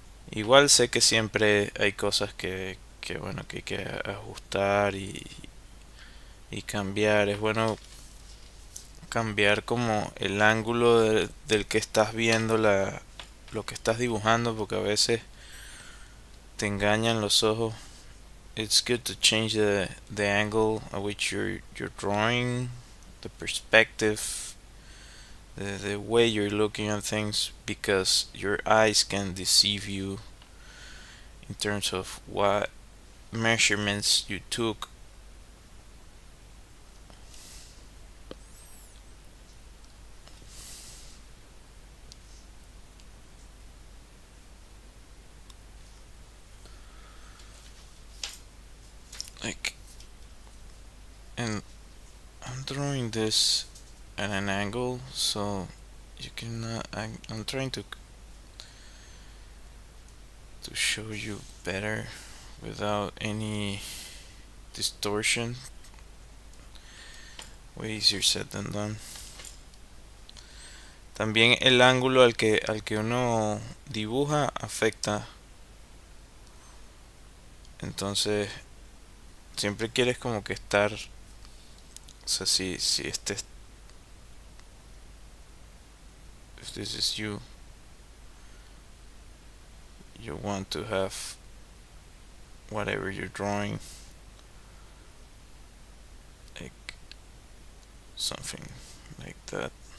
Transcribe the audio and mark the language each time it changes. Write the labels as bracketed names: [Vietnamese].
[Spanish] Igual sé que siempre hay cosas que bueno, que hay que ajustar y cambiar. Es bueno cambiar como el ángulo del que estás viendo lo que estás dibujando, porque a veces te engañan los ojos. [English] It's good to change the angle at which you're drawing, the perspective, the way you're looking at things, because your eyes can deceive you in terms of what measurements you took. Like, and I'm drawing this at an angle, so you can. I'm trying to show you better without any distortion. Way easier said than done. [Spanish] También el ángulo al que uno dibuja afecta. Entonces, siempre quieres como que estar O sea, si [English] if this is you, you want to have whatever you're drawing, like something like that.